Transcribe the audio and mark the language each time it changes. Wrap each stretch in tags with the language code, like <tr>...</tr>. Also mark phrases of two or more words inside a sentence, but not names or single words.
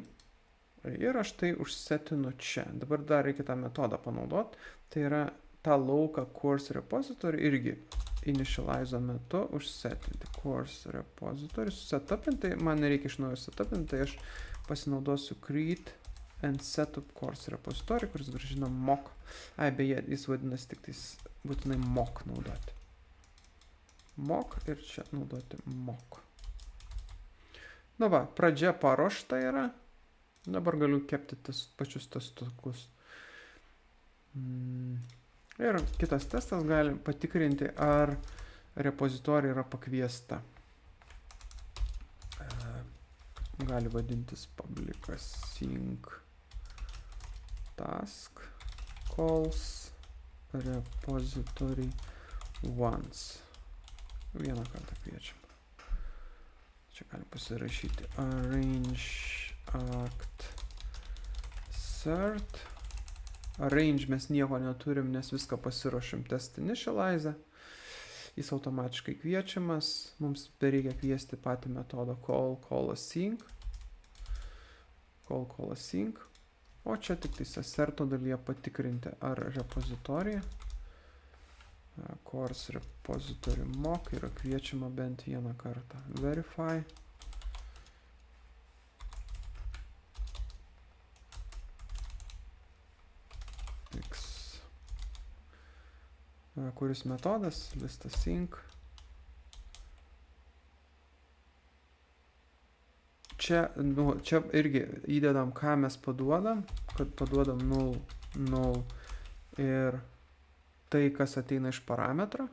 <lt>Ir aš tai užsetinu čia. Dabar dar reikia tą metodą panaudoti. Tai yra tą lauką</lt> <en>course repository</en> <lt>irgi initializo metu užsetinti.</lt> <en>Course repository. Setupinti.</en> <lt>Man nereikia iš naujo setupinti. Tai aš pasinaudosiu</lt> <en>create and setup course repository,</en> <lt>kuris grąžina mock. Ai, beje, jis vadinasi tik tais būtinai mock naudoti. Mock ir čia naudoti mock. Na va, pradžia paruošta yra. Dabar galiu kepti pačius testukus. Ir kitas testas gali patikrinti, ar repozitorija yra pakviesta. Gali vadintis</lt> <en>public async task calls repository once.</en> <lt>Vieną kartą kviečiam. Čia galim pasirašyti</lt> <en>arrange act cert.</en> <lt>Arrange mes nieko neturim, nes viską pasiruošim</lt> <en>test initialize.</en> <lt>Jis automatiškai kviečiamas. Mums reikia kviesti patį metodą</lt> <en>call async. Call async.</en> <lt>O čia tik tais asserto dalyje patikrinti, ar repozitorija</lt> <en>course repository mock</en> <lt>yra kviečiama bent vieną kartą.</lt> <en>Verify. Kuris metodas? List async.</en> <lt>Čia, čia irgi įdedam, ką mes paduodam, kad paduodam null ir tai, kas ateina iš parametro.</lt>